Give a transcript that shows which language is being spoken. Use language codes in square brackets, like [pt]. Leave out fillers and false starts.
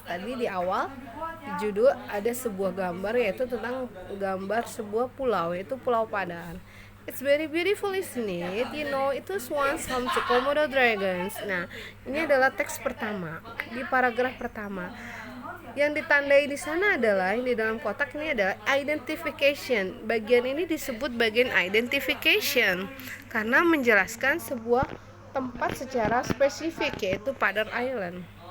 [id] Tadi di awal di judul ada sebuah gambar, yaitu tentang gambar sebuah pulau, yaitu Pulau Padar. [en] It's very beautiful, isn't it? You know, it was once home to Komodo dragons. [id] Nah, ini adalah teks pertama di paragraf pertama. Yang ditandai di sana adalah, di dalam kotak ini adalah identification. Bagian ini disebut bagian identification karena menjelaskan sebuah tempat secara spesifik, yaitu Padar Island.